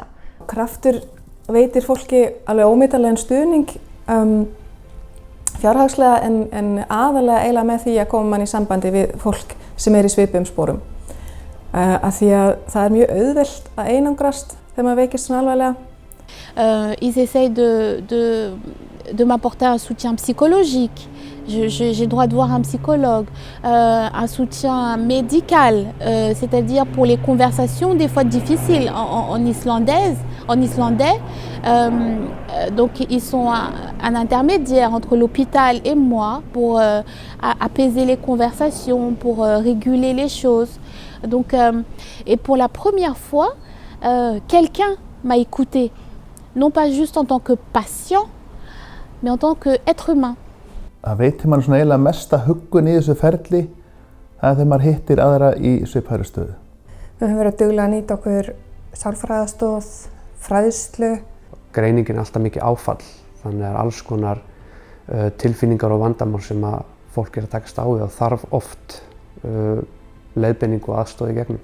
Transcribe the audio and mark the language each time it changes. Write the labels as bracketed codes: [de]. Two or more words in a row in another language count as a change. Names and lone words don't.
[is] Kraftur veitir fólki alveg ómetanlegan stuðning fjárhagslega en aðalega eiginlega með því að koma mann í sambandi við fólk sem er í svipuðum sporum. Af því að það er mjög auðvelt að einangrast þegar maður veikist svona alvarlega. [fr] Ils essayent de m'apporter un soutien psychologique. J'ai droit de voir un psychologue, un soutien médical, c'est-à-dire pour les conversations des fois difficiles en islandais. Donc ils sont un intermédiaire entre l'hôpital et moi pour apaiser les conversations, pour réguler les choses. Donc, et pour la première fois, quelqu'un m'a écouté, non pas juste en tant que patient, mais en tant qu'être humain. [is] Það veitir mann svona eiginlega mesta huggun í þessu ferli þegar maður hittir aðra í svipaðri stöðu. Við höfum verið duglega að nýta okkur sálfræðastoð, fræðslu. Greiningin er alltaf mikið áfall, þannig að alls konar tilfinningar og vandamál sem að fólk er að takast á við og þarf oft leiðbeiningu og aðstoð í gegnum.